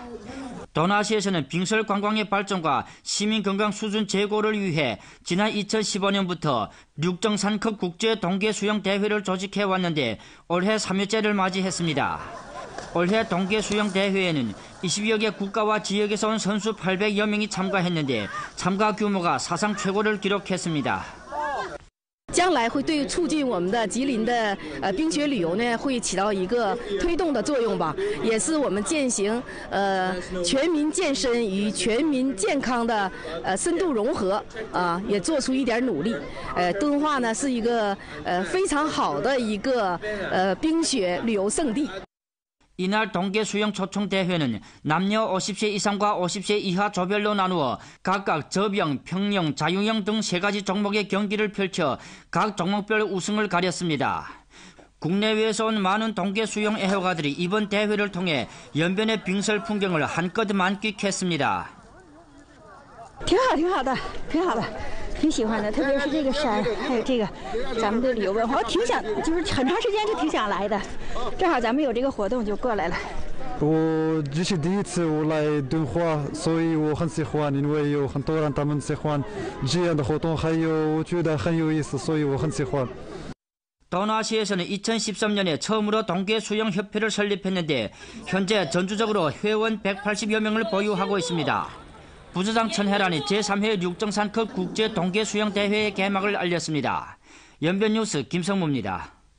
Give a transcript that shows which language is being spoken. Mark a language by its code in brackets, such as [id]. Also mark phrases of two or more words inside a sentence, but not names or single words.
[ko] 도나시에서는 빙설 관광의 발전과 시민 건강 수준 제고를 위해 지난 2015년부터 육정산컵 국제 동계 수영 대회를 조직해 왔는데 올해 3회째를 맞이했습니다. 올해 동계 수영 대회에는 20여 개 국가와 지역에서 온 선수 800여 명이 참가했는데 참가 규모가 사상 최고를 기록했습니다. [zh] 将来会对促进我们的吉林的冰雪旅游呢，会起到一个推动的作用吧，也是我们践行全民健身与全民健康的深度融合也做出一点努力。敦化呢是一个非常好的一个冰雪旅游胜地。 [ko] 이날 동계 수영 초청 대회는 남녀 50세 이상과 50세 이하 조별로 나누어 각각 접영, 평영, 자유형 등 3가지 종목의 경기를 펼쳐 각 종목별 우승을 가렸습니다. 국내외에서 온 많은 동계 수영 애호가들이 이번 대회를 통해 연변의 빙설 풍경을 한껏 만끽했습니다. [zh] 挺好的，挺喜欢的，特别是这个山，还有这个咱们的旅游文化，我挺想，就是很长时间就挺想来的，正好咱们有这个活动就过来了。我这是第一次我来敦化，所以我很喜欢，因为有很多人他们喜欢这样的活动，还有我觉得很有意思，所以我很喜欢。 [ko] 도나시에서는 2013년에 처음으로 동계 수영 협회를 설립했는데 현재 전주적으로 회원 180여 명을 보유하고 있습니다. 부주장 천혜란이 제3회 육정산급 국제 동계 수영 대회의 개막을 알렸습니다. 연변뉴스 김성무입니다.